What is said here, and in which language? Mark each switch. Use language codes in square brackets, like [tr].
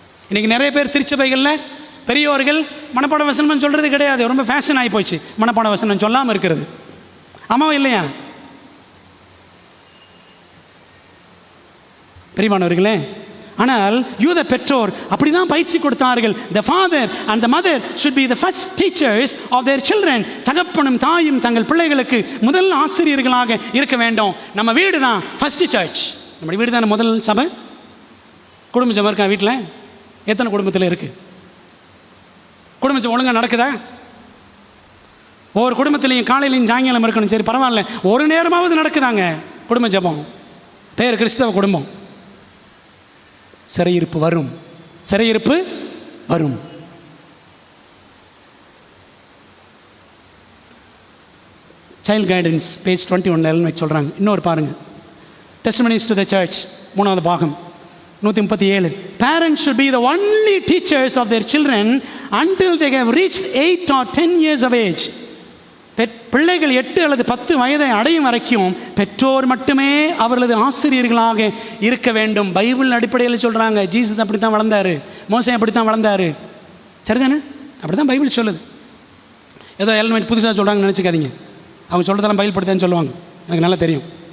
[ta] இன்னைக்கு நிறைய பேர் திருச்சபைகளில் பெரியோர்கள் மனப்பாட வசனம் சொல்கிறது கிடையாது. ரொம்ப ஃபேஷன் ஆகி போச்சு மனப்பாட வசனம் சொல்லாமல் இருக்கிறது. ஆமாவா இல்லையா பிரியமானவர்களே? ஆனால் யூத பெற்றோர் அப்படி தான் பயிற்சி கொடுத்தார்கள். [en] The father and the mother should be the first teachers of their children. [ta] தகப்பனும் தாயும் தங்கள் பிள்ளைகளுக்கு முதல் ஆசிரியர்களாக இருக்க வேண்டும். நம்ம வீடு தான் ஃபர்ஸ்ட் சர்ச். நம்முடைய வீடு தான் முதல் சபை. குடும்ப சபை இருக்கா வீட்டில்? எத்தனை குடும்பத்தில் இருக்குது? குடும்ப சபை ஒழுங்காக நடக்குதா? ஒவ்வொரு குடும்பத்திலையும் காலையிலையும் சாயங்காலம் இருக்கணும், சரி பரவாயில்ல, ஒரு நேரமாவது நடக்குதாங்க குடும்ப ஜபம். பேர் கிறிஸ்தவ குடும்பம். சிறையிருப்பு வரும், சிறையிருப்பு வரும். சைல்ட் கைடன்ஸ் பேஜ் 21 சொல்கிறாங்க. இன்னொரு பாருங்கள், டெஸ்டிமனிஸ் டு த சர்ச் 3வது பாகம் 137. [en] Parents should be the only teachers of their children until they have reached 8 or 10 years of age. [ta] பிள்ளைகள் 8 அல்லது 10 வயதை அடையும் வரைக்கும் பெற்றோர் மட்டுமே அவர்களது ஆசிரியர்களாக இருக்க வேண்டும். பைபிள் அடிப்படையில் சொல்கிறாங்க. ஜீசஸ் அப்படி தான் வளர்ந்தார், மோசே அப்படி தான் வளர்ந்தார், சரிதானே? அப்படி தான் பைபிள் சொல்லுது. ஏதோ எல்மெண்ட் புதுசாக சொல்கிறாங்கன்னு நினச்சிக்காதீங்க. அவங்க சொல்கிறதெல்லாம் பயில்படுத்தேன்னு சொல்லுவாங்க, எனக்கு நல்லா தெரியும்.